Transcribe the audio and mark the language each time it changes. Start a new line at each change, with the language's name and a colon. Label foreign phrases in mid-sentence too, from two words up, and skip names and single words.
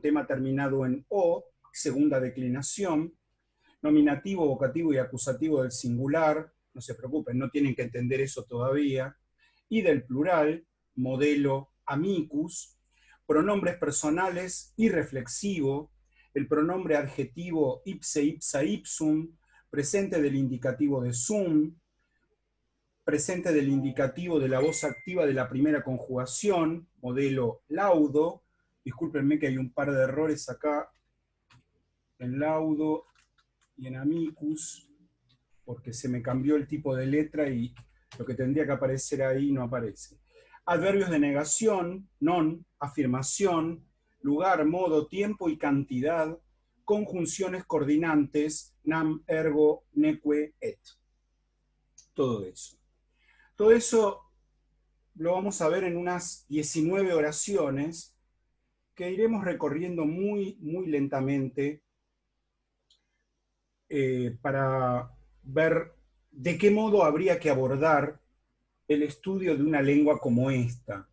Spanish: tema terminado en o, segunda declinación, nominativo, vocativo y acusativo del singular, no se preocupen, no tienen que entender eso todavía, y del plural, modelo amicus, pronombres personales y reflexivo, el pronombre adjetivo
Latin: ipse, ipsa, ipsum,
Spanish: presente del indicativo de sum, presente del indicativo de la voz activa de la primera conjugación, modelo laudo. Discúlpenme que hay un par de errores acá en laudo y en amicus, porque se me cambió el tipo de letra y lo que tendría que aparecer ahí no aparece. Adverbios de negación, non, afirmación, lugar, modo, tiempo y cantidad, conjunciones coordinantes,
Latin: nam, ergo, neque, et.
Spanish: Todo eso. Todo eso lo vamos a ver en unas 19 oraciones que iremos recorriendo muy, muy lentamente para ver de qué modo habría que abordar el estudio de una lengua como esta.